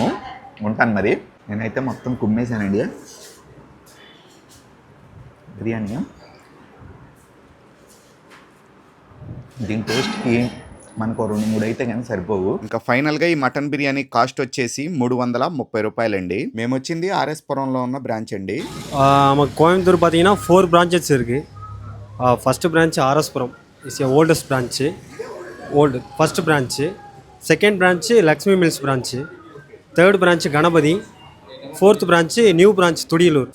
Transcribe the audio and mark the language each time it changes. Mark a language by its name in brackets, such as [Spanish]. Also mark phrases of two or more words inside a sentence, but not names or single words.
[Telugu] ఉంటాను మరి. నేనైతే మొత్తం కుమ్మేశానండి బిర్యానీ. దీని టేస్ట్కి మనకు 2-3 అయితే కానీ సరిపోవు. ఇంకా ఫైనల్గా ఈ మటన్ బిర్యానీ కాస్ట్ వచ్చేసి 330 రూపాయలండి. మేము వచ్చింది ఆర్ఎస్ పురంలో ఉన్న బ్రాంచ్ అండి. [Tamil] நமக்கு கோயம்புத்தூர் பார்த்தீங்கன்னா 4 branches இருக்குது. [English] First branch RS Puram is a oldest branch, first branch. Second branch Lakshmi Mills branch. Third branch Ganapathy. Fourth branch new branch Thudiyalur.